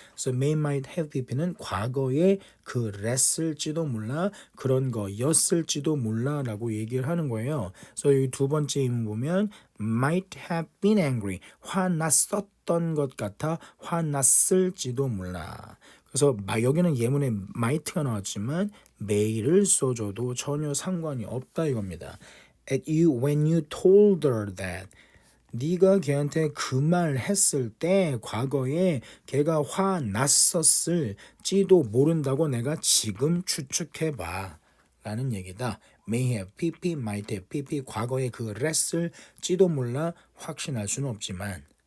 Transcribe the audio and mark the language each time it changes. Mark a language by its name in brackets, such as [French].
[Korean] 그래서 [English] may, might have pp [Korean] 는 과거에 그랬을지도 몰라, 그런 거였을지도 몰라 라고 얘기를 하는 거예요. 그래서 이 두 번째 의문 보면 [English] might have been angry, [Korean] 화났었던 것 같아, 화났을지도 몰라. 그래서 여기는 예문에 might가 나왔지만 may를 써줘도 전혀 상관이 없다 이겁니다. [English] At you when you told her that. [Korean] 네가 걔한테 그 말 했을 때 과거에 걔가 화났었을지도 모른다고 내가 지금 추측해봐 라는 얘기다. [English] May have pp, might have pp [Korean] 과거에 그랬을지도 몰라 확신할 수는 없지만.